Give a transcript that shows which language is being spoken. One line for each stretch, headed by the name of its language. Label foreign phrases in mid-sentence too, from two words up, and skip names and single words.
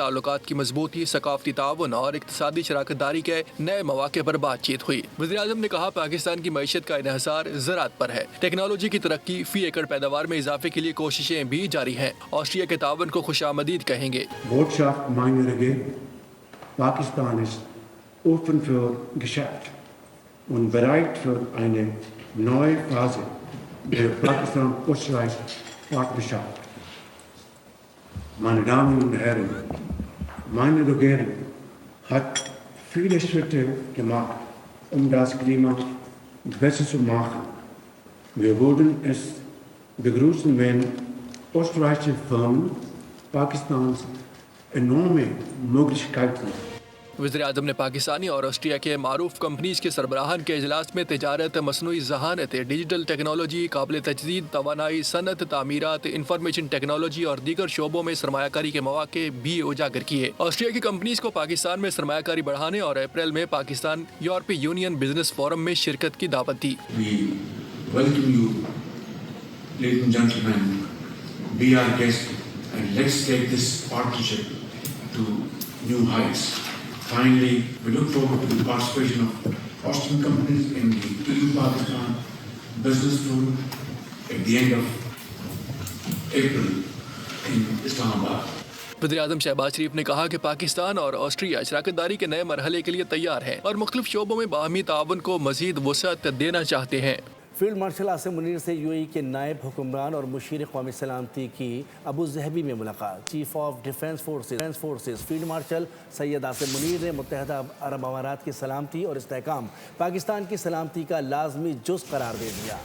Urdu: تعلقات کی مضبوطی, ثقافتی تعاون اور اقتصادی شراکت داری کے نئے مواقع پر بات چیت ہوئی. وزیر اعظم نے کہا پاکستان کی معیشت کا انحصار زراعت پر ہے. ٹیکنالوجی کی ترقی, فی ایکڑ پیداوار میں اضافے کے لیے کوششیں بھی جاری ہیں. آسٹریا کے تعاون کو خوش آمدید کہیں گے.
German: Pakistan ist offen für Geschäft und bereit für eine neue Phase der Pakistan-Österreich-Partnerschaft. Meine Damen und Herren, meine Regierung hat viele Schritte gemacht, das Klima besser zu machen. Wir würden es begrüßen, wenn österreichische Firmen Pakistans enorme Möglichkeiten.
Urdu: وزیر اعظم نے پاکستانی اور آسٹریا کے معروف کمپنیز کے سربراہان کے اجلاس میں تجارت, مصنوعی ذہانت, ڈیجیٹل ٹیکنالوجی, قابل تجدید توانائی, صنعت, تعمیرات, انفارمیشن ٹیکنالوجی اور دیگر شعبوں میں سرمایہ کاری کے مواقع بھی اجاگر کیے. آسٹریا کی کمپنیز کو پاکستان میں سرمایہ کاری بڑھانے اور اپریل میں پاکستان یورپی یونین بزنس فورم میں شرکت کی دعوت دی.
English: Welcome you, ladies and gentlemen, be our guest and let's take this partnership to new heights. Finally, we look forward to the participation of Austrian companies in the EU-Pakistan Business Forum at the end of April in Islamabad.
Urdu: وزیر اعظم شہباز شریف نے کہا کہ پاکستان اور آسٹریا شراکت داری کے نئے مرحلے کے لیے تیار ہیں اور مختلف شعبوں میں باہمی تعاون کو مزید وسعت دینا چاہتے ہیں.
English: Field Marshal
Urdu: عاصم منیر سے یو اے ای کے نائب حکمران اور مشیر قومی سلامتی کی ابوظہبی میں ملاقات.
English: Chief of Defence Forces Field Marshal
Urdu: سید عاصم منیر نے متحدہ عرب امارات کی سلامتی اور استحکام پاکستان کی سلامتی کا لازمی جزو قرار دے دیا.